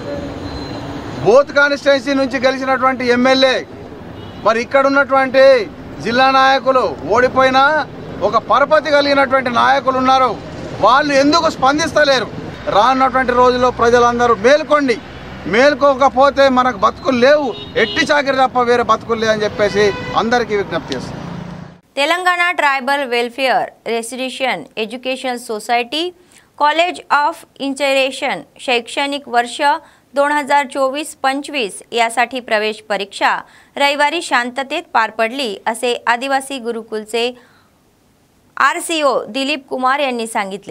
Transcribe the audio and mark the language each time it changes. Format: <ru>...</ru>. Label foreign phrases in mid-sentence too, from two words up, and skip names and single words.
<te>బోత్ కాన్స్టిట్యున్సీ నుంచి గెలిచినటువంటి ఎమ్మెల్యే మరి ఇక్కడ ఉన్నటువంటి జిల్లా నాయకులు ఓడిపోయినా ఒక పరపతి కలిగినటువంటి నాయకులు ఉన్నారు, వాళ్ళు ఎందుకు స్పందిస్తలేరు? రానున్నటువంటి రోజుల్లో ప్రజలందరూ మేల్కొండి, మేల్కోకపోతే మనకు బతుకులు లేవు, ఎట్టి చాకిరి తప్ప వేరే బతుకులు లేదని చెప్పేసి అందరికీ విజ్ఞప్తి చేస్తాం.</te> <mr>तेलंगाना ट्रायबल वेलफेअर रेसिडेन्शियल एज्युकेशन सोसायटी कॉलेज ऑफ इंजिनिअरिंग शैक्षणिक वर्ष 2024-25 यासाठी प्रवेश परीक्षा रविवारी शांततेत पार पडली असे आदिवासी गुरुकुलचे RCO दिलीप कुमार यांनी सांगितले.</mr>